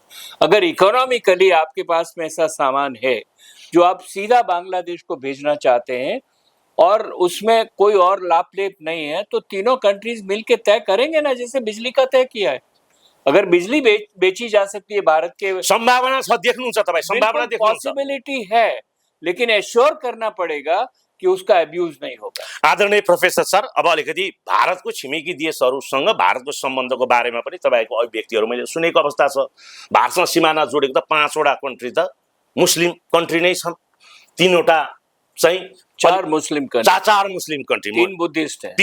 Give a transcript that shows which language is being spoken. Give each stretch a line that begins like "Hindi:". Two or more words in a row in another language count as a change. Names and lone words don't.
Hindi: अगर इकोनॉमिकली आपके पास में ऐसा सामान है जो आप सीधा बांग्लादेश को भेजना चाहते हैं और उसमें कोई और लाभ लेप नहीं है, तो तीनों कंट्रीज मिलके तय करेंगे ना, जैसे बिजली का तय किया है। अगर बिजली बेची जा सकती है भारत के,
Nepali: सम्भावना छ, देख्नुहुन्छ तपाईँ? सम्भावना देख्नुहुन्छ?
Hindi: पॉसिबिलिटी है, लेकिन एश्योर करना पड़ेगा कि उसका अब्यूज नहीं होगा।
Nepali: आदरणीय प्रोफेसर सर, अब अलिकति भारतको छिमेकी देशहरूसँग भारतको सम्बन्धको बारेमा पनि तपाईँको अभिव्यक्तिहरू मैले सुनेको अवस्था छ। भारतसँग सिमाना जोडेको त 5 वटा कन्ट्री त मुस्लिम कन्ट्री नै छन्, 3 वटा चाहिँ
Hindi: 4 मुस्लिम कंट्री,
Nepali: 4 मुस्लिम कन्ट्री,
Hindi: 3 बुद्धिस्ट है,